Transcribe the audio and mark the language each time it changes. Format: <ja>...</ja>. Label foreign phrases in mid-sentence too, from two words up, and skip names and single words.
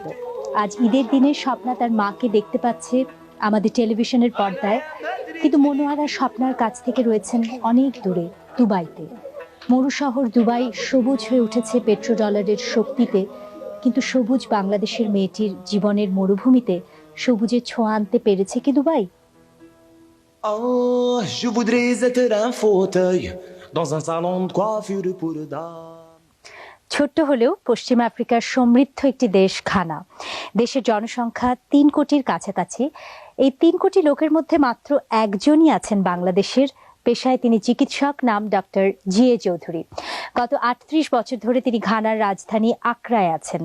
<bn>আজ ঈদের দিনে স্বপ্না তার মাকে দেখতে পাচ্ছে আমাদের টেলিভিশনের পর্দায়, কিন্তু মনোয়ারা স্বপ্নার কাছ থেকে রয়েছেন অনেক দূরে, দুবাইতে। মরু শহর দুবাই সবুজ হয়ে উঠেছে পেট্রোডলারের শক্তিতে, কিন্তু সবুজ বাংলাদেশের মেয়েটির জীবনের মরুভূমিতে সবুজের ছোঁয়া আনতে পেরেছে কি দুবাই?</bn> <fr>Oh, je voudrais être un fauteuil dans un salon de coiffure pour dames.</fr> <bn>ছোট্ট হলেও পশ্চিম আফ্রিকার সমৃদ্ধ একটি দেশ ঘানা। দেশের জনসংখ্যা ৩ কোটির কাছাকাছি। এই ৩ কোটি লোকের মধ্যে মাত্র একজনই আছেন বাংলাদেশের। পেশায় তিনি চিকিৎসক, নাম ডক্টর জিএ চৌধুরী। গত ৩৮ বছর ধরে তিনি ঘানার রাজধানী আক্রায় আছেন।</bn>